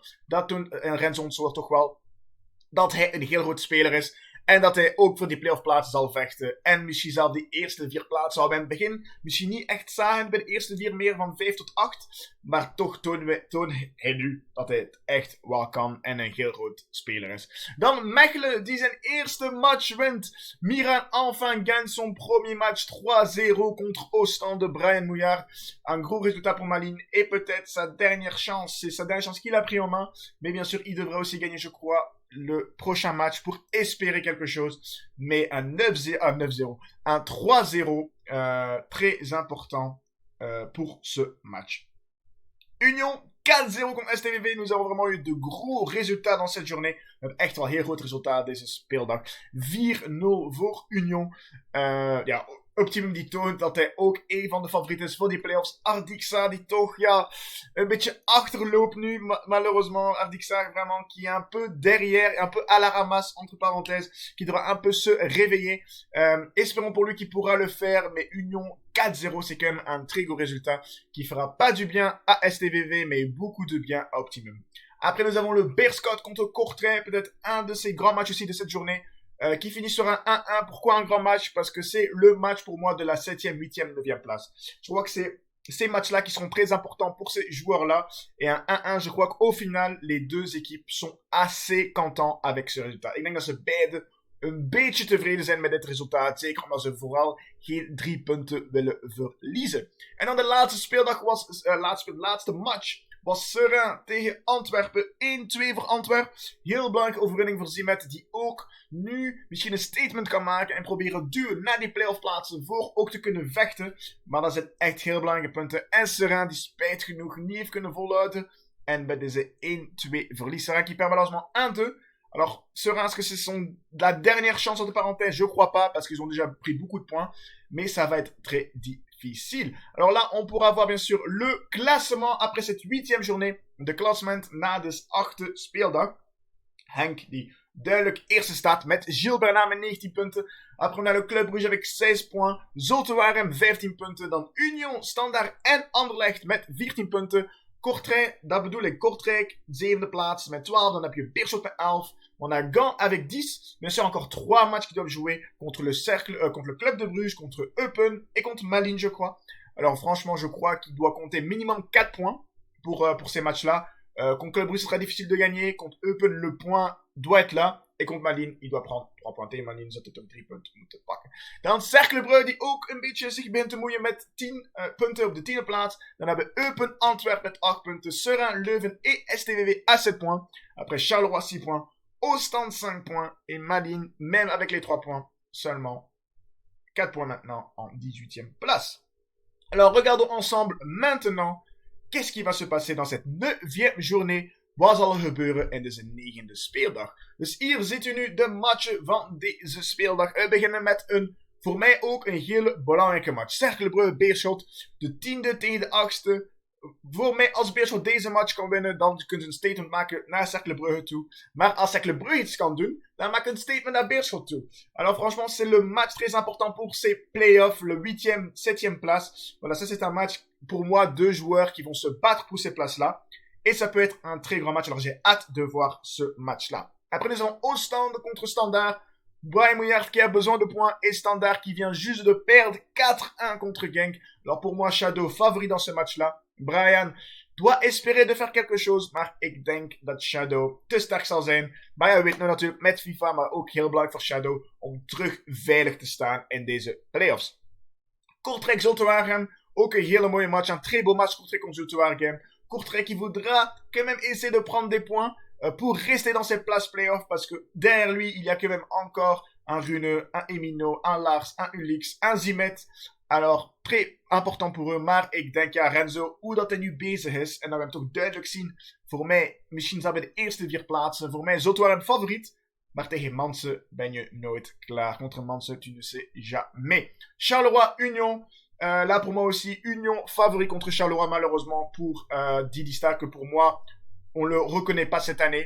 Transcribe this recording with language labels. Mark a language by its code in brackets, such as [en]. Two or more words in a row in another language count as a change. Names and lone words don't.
[nl] Dat doen Renzo ons toch wel dat hij een heel goed speler is. En dat hij ook voor die playoff plaatsen zal vechten. En misschien zelf die eerste 4 plaatsen al bij het begin misschien niet echt zagen bij de eerste 4 meer van 5 tot 8. Maar toch toont hij nu dat hij het echt wel kan. En een heel goed speler is. Dan Mechelen die zijn eerste match wint. [fr] Miran enfin gagne son premier match 3-0 contre Ostende de Brian Mouillard. Un gros résultat pour Malines. Et peut-être sa dernière chance. C'est sa dernière chance qu'il a pris en main. Mais bien sûr il devrait aussi gagner je crois le prochain match pour espérer quelque chose, mais un 9-0, un 3-0 très important pour ce match. Union 4-0 contre STVV, nous avons vraiment eu de gros résultats dans cette journée. [nl] We hebben echt wel heel goed resultaat deze speeldag. 4-0 voor Union. Ja, Optimum die toont dat hij ook een van de favorieten is voor die playoffs. Ardixa die toch ja, een beetje achterloopt nu. [fr] Malheureusement, Ardixa vraiment qui est un peu derrière, un peu à la ramasse entre parenthèses, qui devra un peu se réveiller. Espérons pour lui qu'il pourra le faire, mais Union 4-0 c'est quand même un très gros résultat qui fera pas du bien à STVV, mais beaucoup de bien à Optimum. Après nous avons le Beerscout contre Courtrai, peut-être un de ces grands matchs aussi de cette journée. Qui finit sur un 1-1. Pourquoi un grand match? Parce que c'est le match pour moi de la 7e, 8e, 9e place. Je crois que c'est ces matchs-là qui seront très importants pour ces joueurs-là. Et un 1-1, je crois qu'au final, les deux équipes sont assez contents avec ce résultat. [nl] Ik denk dat ze beide een beetje tevreden zijn met dit resultaat. Zeker omdat ze vooral geen 3 punten willen verliezen. En dan de laatste speeldag was, laatste match was Seraing tegen Antwerpen. 1-2 voor Antwerpen. Heel belangrijke overwinning voor Zimet, die ook nu misschien een statement kan maken en proberen duwen naar die playoff plaatsen voor ook te kunnen vechten. Maar dat zijn echt heel belangrijke punten. En Seraing die spijt genoeg niet heeft kunnen volhouden. En bij deze 1-2 verlies Seraing [fr] qui perd malheureusement 1-2. Alors, Seraing, est-ce que c'est la dernière chance entre parenthèses? Je crois pas, parce qu'ils ont déjà pris beaucoup de points. Mais ça va être très difficile. Alors là, on pourra voir bien sûr le classement après cette 8e journée. [nl] De classement na de 8e speeldag. Henk die duidelijk eerste staat met Gilles Bernard met 19 punten. [fr] Après on a le Club Brugge avec 16 points. [nl] Zulte Waregem 15 punten. Dan Union, Standaard en Anderlecht met 14 punten. Kortrijk, dat bedoel ik, Kortrijk, 7e plaats met 12. Dan heb je Beerschot met 11. [fr] On a Gand avec 10. Bien sûr, encore 3 matchs qui doivent jouer contre le Club de Bruges, contre Eupen et contre Malines, je crois. Alors franchement, je crois qu'il doit compter minimum 4 points pour ces matchs-là. Contre Club Brugge, ce sera difficile de gagner. Contre Eupen, le point doit être là. Et contre Malines, il doit prendre 3 points. [nl] Tegen Malines zat het ook 3 punten moeten pakken. Dan Cercle Brugge, die ook een beetje zich begint te moeien met 10 punten op de 10e plaats. Dan hebben Eupen, Antwerp met 8 punten. [fr] Seraing, Leuven et STVV à 7 points. Après Charleroi, 6 points. Ostende, 5 points. Et Malines, même avec les 3 points, seulement 4 points maintenant en 18e place. Alors, regardons ensemble maintenant qu'est-ce qui va se passer dans cette 9e journée. [nl] Wat zal er gebeuren in deze 9e speeldag? Dus hier zit u nu de matchen van deze speeldag. We beginnen met voor mij ook een hele belangrijke match. Cercle Brugge, Beerschot. De 10e tegen de 8e. Voor mij, als Beerschot deze match kan winnen, dan kunnen ze een statement maken naar Cercle Brugge toe. Maar als Cercle Brugge iets kan doen, dan maak een statement naar Beerschot toe. [fr] Alors franchement, c'est le match très important pour ces playoffs, le 8e, 7e place. Voilà, ça c'est un match, pour moi, 2 joueurs qui vont se battre pour ces places-là. Et ça peut être un très grand match, alors j'ai hâte de voir ce match-là. Après, nous avons Ostende contre Standard. Brian Mouillard qui a besoin de points et Standard qui vient juste de perdre 4-1 contre Genk. Alors pour moi, Shadow favori dans ce match-là. Brian doit espérer de faire quelque chose, [nl] maar ik denk dat Shadow te sterk zal zijn. Maar ja, we weten natuurlijk met FIFA, maar ook heel belangrijk voor Shadow om terug veilig te staan in deze playoffs. Kortrijk Zulte Waregem, ook een hele mooie match, [fr] un très beau match Kortrijk contre Zulte Waregem. Kortrijk qui voudra quand même essayer de prendre des points pour rester dans cette place playoff parce que derrière lui, il y a quand même encore un Rune, un Emino, un Lars, un Ulix, un Zimet. Alors, très important pour eux, [nl] maar ik denk ja, Renzo, hoe dat hij nu bezig is, en dat we hem toch duidelijk zien, voor mij, misschien zal bij de eerste 4 plaatsen, voor mij Zulte Waregem favoriet, maar tegen Manse ben je nooit klaar. [fr] Contre Manse, tu ne sais jamais. Charleroi, Union. Là, pour moi aussi, Union favori contre Charleroi, malheureusement, pour Didi Star, que pour moi, on le reconnaît pas cette année.